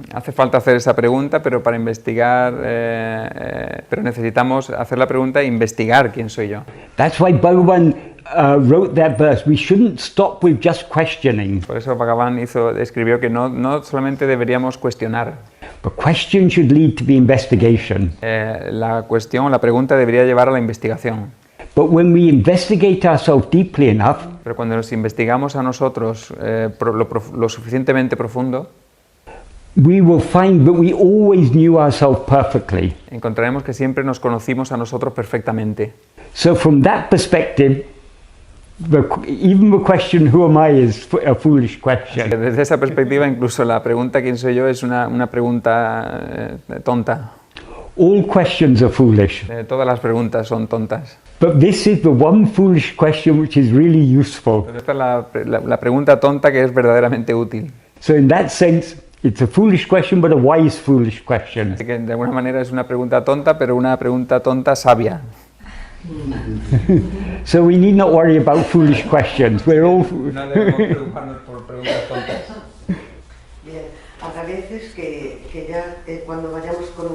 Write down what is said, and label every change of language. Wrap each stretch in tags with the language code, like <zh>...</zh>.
<es>Hace falta hacer esa pregunta, pero para investigar, pero necesitamos hacer la pregunta e investigar quién soy yo.</es> <en>That's why Bhagavan wrote that verse. We shouldn't stop with just questioning.</en> <es>Por eso Bhagavan escribió que no solamente deberíamos cuestionar.</es> <en>The question should lead to the investigation.</en> <es>La pregunta debería llevar a la investigación.</es> <en>But when we investigate ourselves deeply enough,</en> <es>Pero cuando nos investigamos a nosotros lo suficientemente profundo,</es> <en>we will find that we always knew ourselves perfectly.</en> <es>encontraremos que siempre nos conocimos a nosotros perfectamente.</es> <en>So from that perspective, even the question, who am I, is a foolish question.</en> <es>Desde esa perspectiva, incluso la pregunta ¿quién soy yo? Es una pregunta tonta.</es> <en>All questions are foolish.</en> <es>Todas las preguntas son tontas.</es> <en>But this is the one foolish question which is really useful.</en> <es>Pero esta es la pregunta tonta que es verdaderamente útil.</es> <en>So in that sense, it's a foolish question, but a wise foolish question.</en> <es>Así que de alguna manera es una pregunta tonta, pero una pregunta tonta sabia.</es> <en>So we need not worry about foolish questions. We're all...</en> <es>No debemos preocuparnos por preguntas tontas. Bien, habrá veces que ya cuando vayamos</es>